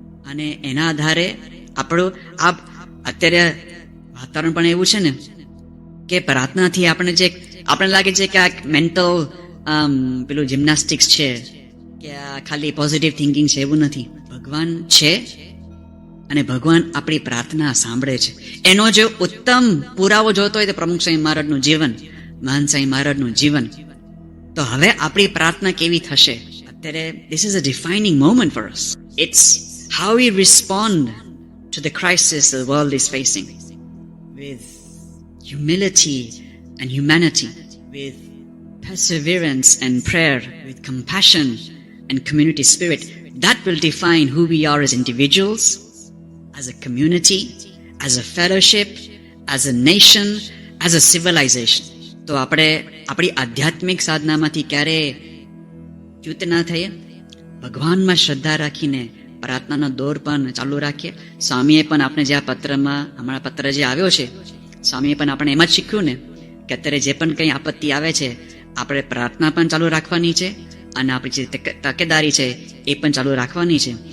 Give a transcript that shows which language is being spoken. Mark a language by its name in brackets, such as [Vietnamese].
[Gujarati] અને એના આધારે આપણું આ અત્યારે વાતાવરણ પણ એવું છે ને કે પ્રાર્થનાથી આપણે લાગે છે કે આ મેન્ટલ પેલું જિમ્નાસ્ટિક્સ છે કે આ ખાલી પોઝિટિવ થિંકિંગ છે, એવું નથી. ભગવાન છે અને ભગવાન આપણી પ્રાર્થના સાંભળે છે. એનો જો ઉત્તમ પુરાવો જોતો હોય તો પ્રમુખ સ્વામી મહારાજનું જીવન, મહાન સ્વામી મહારાજનું જીવન. તો હવે આપણી પ્રાર્થના કેવી થશે? અત્યારે [English] this is a defining moment for us. It's how we respond to the crisis the world is facing with humility and humanity, with perseverance and prayer, with compassion and community spirit. That will define who we are as individuals, as a community, as a fellowship, as a nation, as a civilization. [Gujarati] તો આપણે આપણી આધ્યાત્મિક સાધનામાંથી ક્યારે ચ્યુત ના થઈએ, ભગવાનમાં શ્રદ્ધા રાખીને પ્રાર્થનાનો દોર પણ ચાલુ રાખીએ. સ્વામીએ પણ આપણે જે આ પત્રમાં, હમણાં પત્ર જે આવ્યો છે, સ્વામીએ પણ આપણે એમ જ શીખ્યું ને કે અત્યારે જે પણ કંઈ આપત્તિ આવે છે આપણે પ્રાર્થના પણ ચાલુ રાખવાની છે અને આપણી જે તકેદારી છે એ પણ ચાલુ રાખવાની છે.